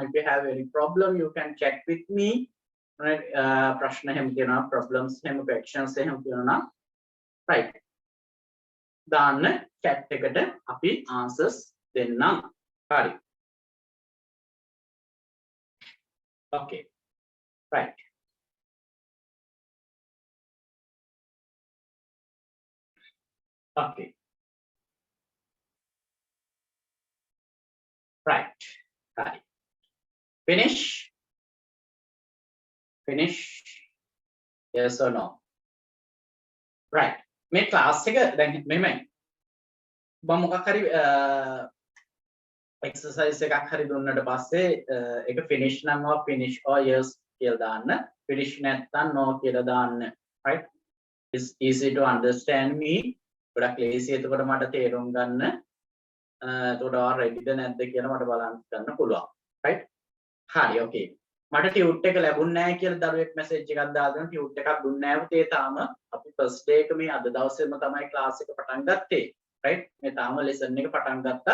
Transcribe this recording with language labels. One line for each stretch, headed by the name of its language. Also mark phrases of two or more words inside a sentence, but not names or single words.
English: if you have any problem you can chat with me. right.
Sinhala: ප්‍රශ්න එහෙම තියෙනවා problems එහෙම questions එහෙම තියෙනවා right. දාන්න chat එකට අපි answers දෙන්නම්. හරි.
English: okay. right. okay. right. Finish. finish yes or no right
Sinhala: මේ class එක දැන් මෙමෙ මම මොකක් හරි exercise එකක් හරි දුන්නට පස්සේ ඒක finish නම්
English: finish or yes
Sinhala: කියලා දාන්න finish නැත්නම් no කියලා දාන්න
English: right it's easy to understand me
Sinhala: ගොඩක් ලේසි එතකොට මට තේරුම් ගන්න එතකොට ආ ready ද නැද්ද කියලා මට බලන්න ගන්න පුළුවන් right හරි okay මට ටියුට් එක ලැබුණ නැහැ කියලා දරුවෙක් මැසේජ් එකක් දාගෙන ටියුට් එකක් දුන්නේ නැහැ පුතේ තාම අපි ෆස්ට් ඩේ එක මේ අද දවසේම තමයි ක්ලාස් එක පටන් ගත්තේ right මේ තාම ලෙසන් එක පටන් ගත්තා